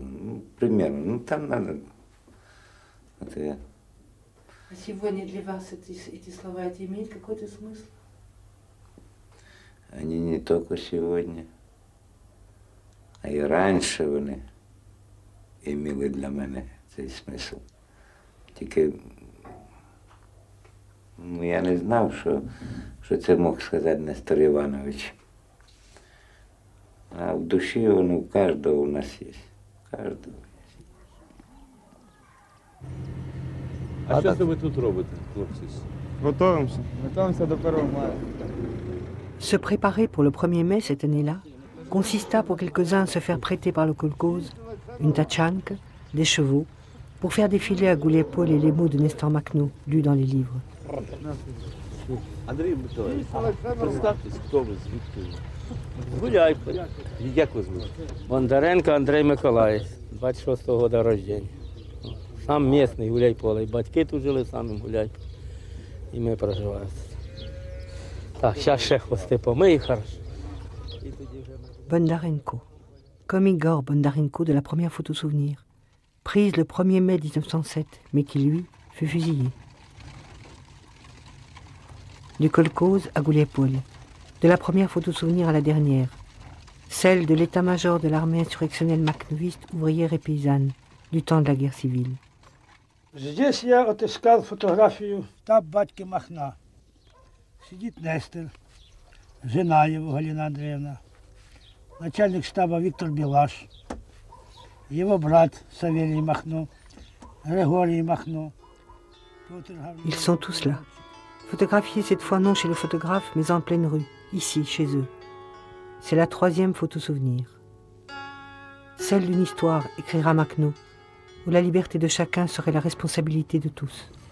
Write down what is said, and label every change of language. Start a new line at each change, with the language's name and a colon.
Russian: Ну, примерно, ну там надо. Это... А сегодня для вас эти слова имеют какой-то смысл? Они не только сегодня, а и раньше вони имели для мене цей смисл.
Ukrainian: Тільки я не знав, що це мог сказати Нестор Іванович. А в душі воно у кожного у нас є. У кожного є. А що це ви тут робите, хлопці? Готуємося. Готуємося до 1 мая.
French: Se préparer pour le 1er mai cette année-là consista pour quelques-uns à se faire prêter par le kolkhoz une tachanka, des chevaux, pour faire défiler à Gouliaipol les mots de Nestor Makhno, lus dans les livres.
Ukrainian: Андрій Миколаївич, представтесь, хто ви, звідки ви? Гуляйте. Як ви звуть?
Russian: Бондаренко Андрій Миколаївич, 26-го года рождения.
Ukrainian: Сам місний Гуляйполе. І батьки тут жили самим Гуляйполе. І ми проживаємо. Так, зараз ще хвости помию, хорошо.
French: Bondarenko, comme Igor Bondarenko de la première photo souvenir, prise le 1er mai 1907, mais qui, lui, fut fusillé. Du kolkhoz à Gouliaipol, de la première photo souvenir à la dernière, celle de l'état-major de l'armée insurrectionnelle makhnoviste, ouvrière et paysanne, du temps de la guerre civile.
Russian: Здесь я отыскал фотографию штаб батьки Махна. Сидит Нестор, жена его Галина Андреевна, начальник штаба Виктор Белаш, его брат Савелий Махно, Григорий Махно.
French: Ils sont tous là, photographiés cette fois non chez le photographe, mais en pleine rue, ici, chez eux. C'est la 3e photo souvenir. Celle d'une histoire, écrira Makhno, où la liberté de chacun serait la responsabilité de tous.